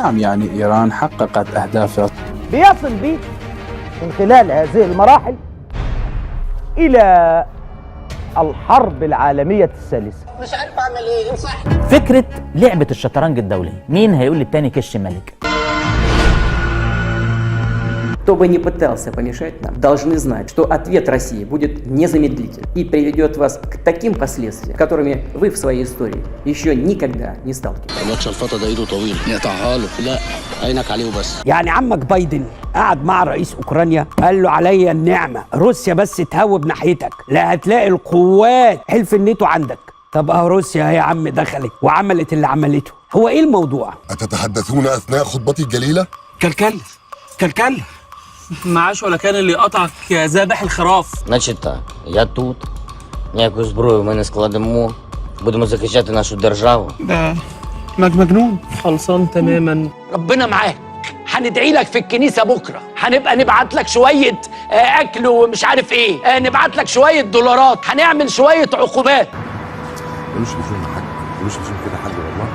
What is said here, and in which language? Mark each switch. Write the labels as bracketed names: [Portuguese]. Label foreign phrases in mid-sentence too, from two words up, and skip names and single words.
[Arabic] نعم، يعني إيران حققت أهدافها. بيصل بيك من خلال هذه المراحل إلى الحرب العالمية الثالثة. مش عارف أعمل إيه، صح؟ فكرة لعبة الشطرنج الدولي، مين هيقول للتاني كش ملك؟ [Russian] Кто бы ни пытался помешать нам, должны знать, что ответ России будет незамедлительным и приведет вас к таким последствиям, которыми вы в своей истории еще никогда не сталкивались. [Arabic] الواد شلفطه ده ايده طويل، نقطعها له. لا، عينك عليه وبس. يعني عمك بايدن قعد مع رئيس اوكرانيا قال له عليا النعمه، روسيا بس تهوب ناحيتك لا هتلاقي القوات حلف الناتو عندك. طب روسيا يا عم دخلت وعملت اللي عملته، هو ايه الموضوع؟ أتتحدثون أثناء خطبتي الجليلة؟ كلكل معاش ولا كان اللي قطعك يا ذابح الخراف. [Ukrainian] Значить так, я тут, ніяку зброю ми не складемо, будемо захищати нашу державу. [Arabic] ده مجنون. خلصان تماما. ربنا معاك، هندعي لك في الكنيسة بكرة، هنبقى نبعت لك شوية أكل ومش عارف إيه، نبعت لك شوية دولارات، هنعمل شوية عقوبات. مش لزوم حاجة، مش لزوم كده حاجة والله.